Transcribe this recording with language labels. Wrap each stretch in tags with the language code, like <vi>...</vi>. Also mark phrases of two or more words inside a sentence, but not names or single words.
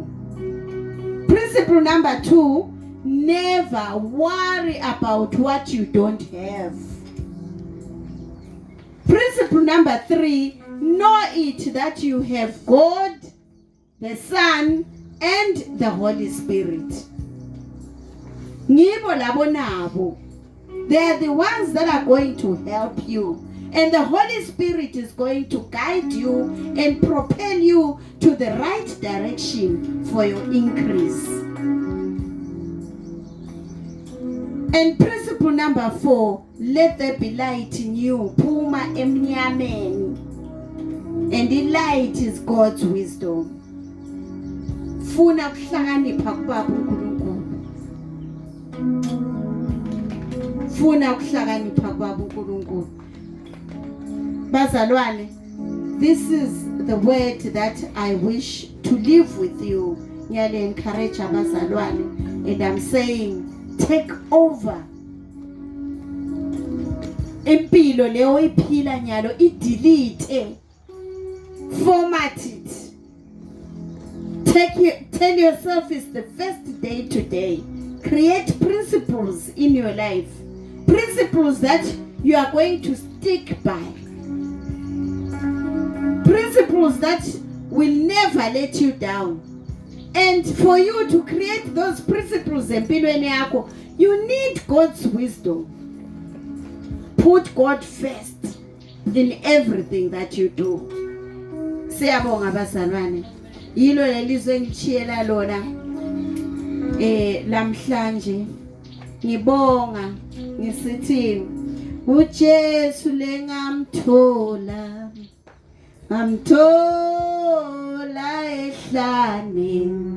<en>Principle number 2, never worry about what you don't have. Principle number 3, know it that you have God, the Son, and the Holy Spirit.</en> <ss>Ngibo labo nabo.</ss> <en>They are the ones that are going to help you. And the Holy Spirit is going to guide you and propel you to the right direction for your increase. And principle number 4, let there be light in you.</en> <ss>Phuma emnyameni.</ss> <en>And the light is God's wisdom.</en> <ss>Funa kuhlakanipha kubaba uNkulunkulu. Funa kuhlakanipha kubaba uNkulunkulu. Bazalwane,</ss> <en>this is the word that I wish to live with you.</en> <ss>Ngiyale encourage abazalwane,</ss> <en>and I'm saying take over.</en> <ss>Impilo leyo iphila nyalo delete.</ss> <en>Format it. Tell yourself it's the first day today. Create principles in your life. Principles that you are going to stick by. Principles that will never let you down. And for you to create those principles</en> <ss>empilweni yakho,</ss> <en>you need God's wisdom. Put God first in everything that you do.</en> <ss>Siyabonga bazalwane. Yilo lelizwe engichiyela lona lamhlanje. Ngibonga ngisithi uJesu lengamthola. Ngamthola ehlane.</ss>